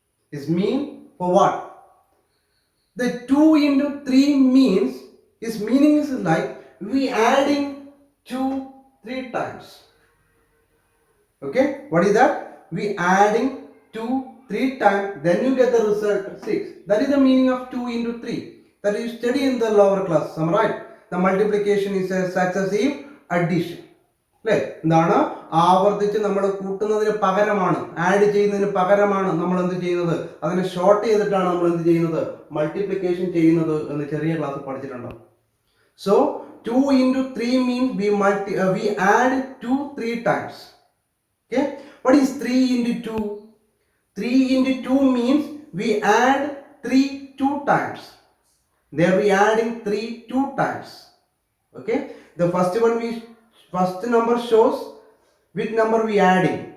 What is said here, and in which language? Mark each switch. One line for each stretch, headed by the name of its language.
English: Is mean for what? The 2 into 3 means, its meaning is like we adding 2 3 times. Okay, what is that? We adding 2 3 times, then you get the result 6. That is the meaning of 2 into 3. That you study in the lower class. Am I right? The multiplication is a successive addition.
Malayalam: അല്ലേ? എന്താണ്? ആവർത്തിച്ച് നമ്മൾ കൂട്ടുന്നതിന് പകരമാണ്, add ചെയ്യുന്നതിന് പകരമാണ് നമ്മൾ എന്ത് ചെയ്യുന്നത്? അതിനെ ഷോർട്ട് ചെയ്തിട്ടാണ് നമ്മൾ എന്ത് ചെയ്യുന്നത്? മൾട്ടിപ്ലിക്കേഷൻ ചെയ്യുന്നത് എന്ന് ചെറിയ ക്ലാസ് പഠിച്ചിട്ടുണ്ടോ?
English: So 2 into 3 means we add 2 3 times. Okay, what is 3 into 2? 3 into 2 means we add 3 2 times. There we adding 3 2 times. Okay, the first number shows which number we adding.